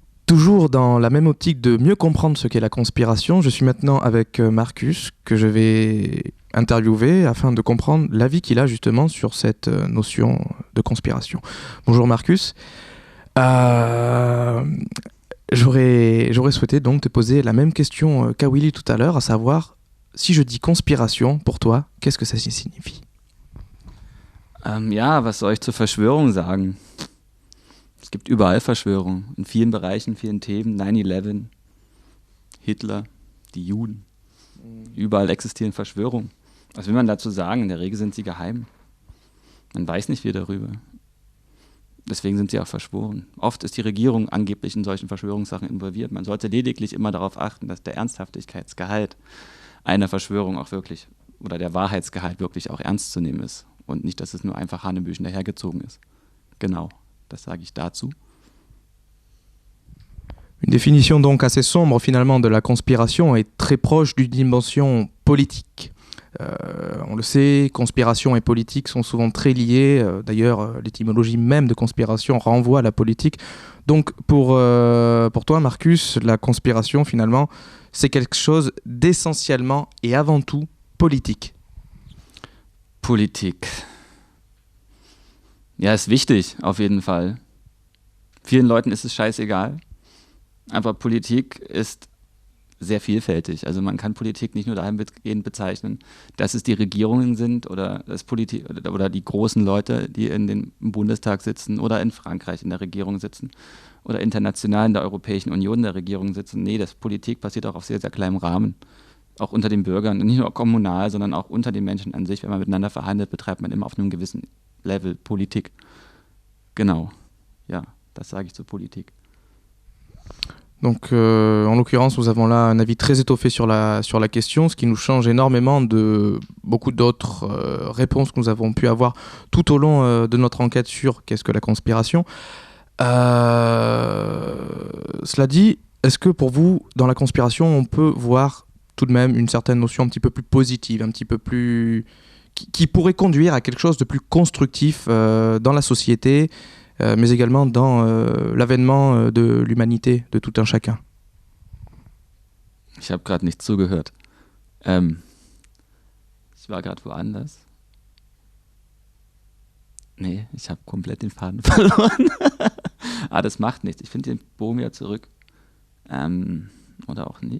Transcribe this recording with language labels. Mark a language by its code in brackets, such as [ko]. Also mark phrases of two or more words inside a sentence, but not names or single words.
[fr] Toujours dans la même optique de mieux comprendre ce qu'est la conspiration, je suis maintenant avec Marcus, que je vais interviewer afin de comprendre l'avis qu'il a justement sur cette notion de conspiration. Bonjour Marcus. Euh, J'aurais souhaité donc te poser la même question qu'à Willy tout à l'heure, à savoir, si je dis conspiration, pour toi, qu'est-ce que ça signifie? [de] Ja, was soll ich zur Verschwörung sagen? Es gibt überall Verschwörungen, in vielen Bereichen, vielen Themen. 9/11, Hitler, die Juden. Überall existieren Verschwörungen. Was will man dazu sagen? In der Regel sind sie geheim. Man weiß nicht viel darüber. Deswegen sind sie auch verschworen. Oft ist die Regierung angeblich in solchen Verschwörungssachen involviert. Man sollte lediglich immer darauf achten, dass der Ernsthaftigkeitsgehalt einer Verschwörung auch wirklich, oder der Wahrheitsgehalt wirklich auch ernst zu nehmen ist. Und nicht, dass es nur einfach hanebüchen dahergezogen ist. Genau, das sage ich dazu. [fr] Une définition donc assez sombre finalement de la conspiration est très proche d'une dimension politique. On le sait, conspiration et politique sont souvent très liés. D'ailleurs, l'étymologie même de conspiration renvoie à la politique. Donc pour toi, Marcus, la conspiration finalement, c'est quelque chose d'essentiellement et avant tout politique. [de] Politik. Ja, ist wichtig, auf jeden Fall. Vielen Leuten ist es scheißegal. Aber Politik ist sehr vielfältig. Also man kann Politik nicht nur dahingehend bezeichnen, dass es die Regierungen sind oder die großen Leute, die im Bundestag sitzen oder in Frankreich in der Regierung sitzen oder international in der Europäischen Union in der Regierung sitzen. Nee, das Politik passiert auch auf sehr, sehr kleinem Rahmen. Auch unter den Bürgern, nicht nur kommunal, sondern auch unter den Menschen an sich. Wenn man miteinander verhandelt, betreibt man immer auf einem gewissen Level Politik. Genau, ja, das sage ich zur Politik. [fr] Donc, en l'occurrence, nous avons là un avis très étoffé sur la question, ce qui nous change énormément de beaucoup d'autres réponses que nous avons pu avoir tout au long de notre enquête sur qu'est-ce que la conspiration. Cela dit, est-ce que pour vous, dans la conspiration, on peut voir tout de même une certaine notion un petit peu plus positive, un petit peu plus qui pourrait conduire à quelque chose de plus constructif dans la société, mais également dans l'avènement de l'humanité de tout un chacun? [de] Ich habe gerade nicht zugehört. Ich war gerade woanders. Nee, ich habe komplett den Faden verloren. Das macht nichts. Ich finde den Bogen ja zurück. Oder auch nicht.